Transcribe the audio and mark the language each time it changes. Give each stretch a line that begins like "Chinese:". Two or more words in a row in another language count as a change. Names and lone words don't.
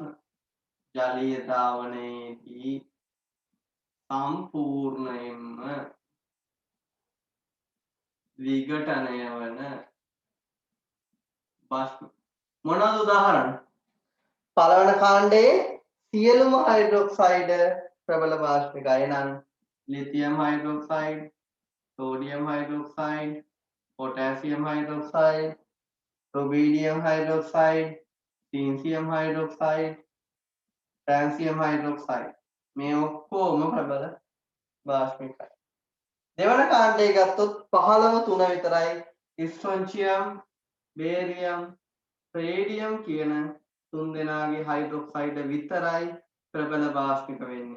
Sinhala: ජලීය ද්‍රාවණයේදී සම්පූර්ණයෙන්ම විඝටනය වන භස්ම. මොනවාද උදාහරණ? පළවන කාණ්ඩයේ සියලුම හයිඩ්‍රොක්සයිඩ් ප්‍රබල භාෂ්මිකයි. නම් ලිතියම් හයිඩ්‍රොක්සයිඩ්, සෝඩියම් හයිඩ්‍රොක්සයිඩ්,
English: potassium hydroxide, rubidium hydroxide, caesium hydroxide, francium hydroxide
Sinhala: මේ ඔක්කොම ප්‍රබල භාෂ්මිකයි. දෙවන කාණ්ඩයේ ගත්තොත් 15 3 විතරයි ස්ට්‍රොන්චියම්, බේරියම්, රේඩියම් කියන තුන් දෙනාගේ හයිඩ්‍රොක්සයිඩ් විතරයි ප්‍රබල භාෂ්මික වෙන්නේ.